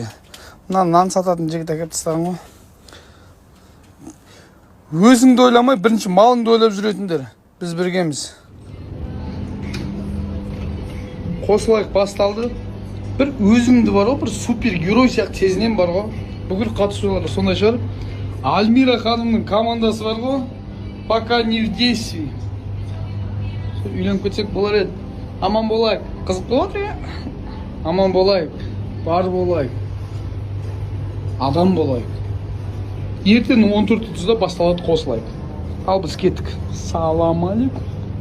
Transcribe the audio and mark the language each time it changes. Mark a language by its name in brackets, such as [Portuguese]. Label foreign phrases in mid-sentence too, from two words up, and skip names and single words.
[Kazakh] Мына нан сататын жігіт әкеп тастаған ғой. Өзіңді ойламай, бірінші малыңды ойлап жүретіндер. Біз біргеміз. Қосылайық басталды. Бір өзімді бар ғой, бір супер герой сияқты сезінем бар ғой. Бүкіл қатысушылар сондай шығар. Альмира ханымның командасы бар ғой. [Russian] Пока не в действии. [Kazakh] Үйленіп кетсек болар еді. Аман болайық. Қызық болады ya. Аман болайық. Бар болайық. Адам болайық. Ертең 14:30-да басталады қосылайық. Ал біз кеттік. Салам алейкум.